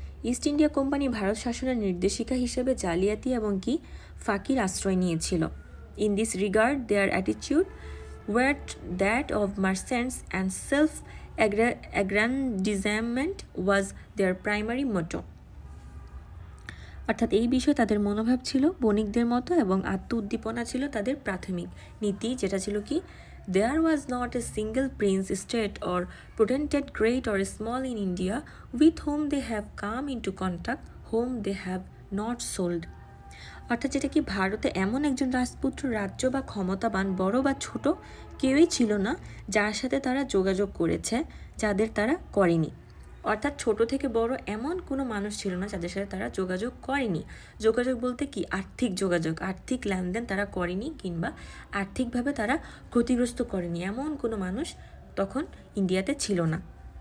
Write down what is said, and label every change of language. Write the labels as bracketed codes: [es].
[bn] East India company Bharat শাসনের নির্দেশিকা হিসেবে জালিয়াতি এবং কি ফাঁকির আশ্রয় নিয়েছিল। [en] In this regard their attitude were that of merchants and self aggrandizement was their primary motto। [bn] অর্থাৎ এই বিষয়ে তাদের মনোভাব ছিল বণিকদের মতো এবং আত্ম উদ্দীপনা ছিল তাদের প্রাথমিক নীতি, যেটা ছিল কি, [en] there was not a single prince, state or potentate great or small in India with whom they have come into contact, whom they have not sold। [bn] অর্থাৎ যেটা কি, ভারতে এমন একজন রাজপুত্র, রাজ্য বা ক্ষমতাবান, বড় বা ছোট কেউই ছিল না যার সাথে তারা যোগাযোগ করেছে যাদের তারা করেনি। অর্থাৎ ছোট থেকে বড় এমন কোনো মানুষ ছিল না যাদের সাথে তারা যোগাযোগ করেনি। যোগাযোগ বলতে কি, আর্থিক যোগাযোগ, আর্থিক লেনদেন তারা করেনি কিংবা আর্থিকভাবে তারা ক্ষতিগ্রস্ত করেনি, এমন কোনো মানুষ তখন ইন্ডিয়াতে ছিল না।